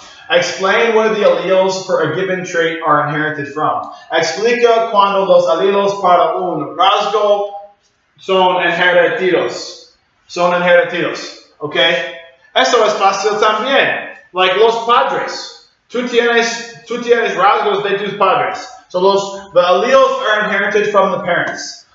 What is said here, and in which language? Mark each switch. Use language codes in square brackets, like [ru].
[en] Explain where the alleles for a given trait are inherited from. [es] Explica cuando los alleles para un rasgo son inheritidos. Son inheritidos. Okay? Eso es fácil también. Like los padres. Tú tienes rasgos de tus padres. [en] So the alleles are inherited from the parents.